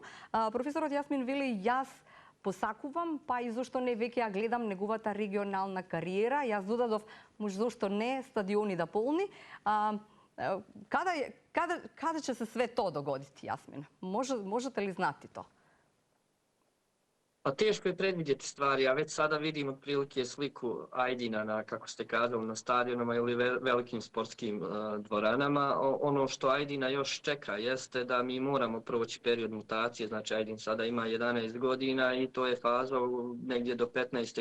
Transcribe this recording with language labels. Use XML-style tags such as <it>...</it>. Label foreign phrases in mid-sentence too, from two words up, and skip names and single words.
<mk>Професорот Јасмин вели, јас посакувам, па и зошто не веќе ја гледам неговата регионална кариера. Јас додадов, може зошто не стадиони да полни. Каде ќе се</mk> <sr>све то догодити,</sr> <mk>Јасмин?</mk> <sr>Можете ли знати то?</sr> <bs>Pa teško je predvidjeti stvari, ja već sada vidim otprilike sliku Ajdina na, kako ste kazali, na stadionama ili velikim sportskim dvoranama. Ono što Ajdina još čeka jeste da mi moramo proći period mutacije, znači Ajdin sada ima 11 godina i to je faza negdje do 15.</bs>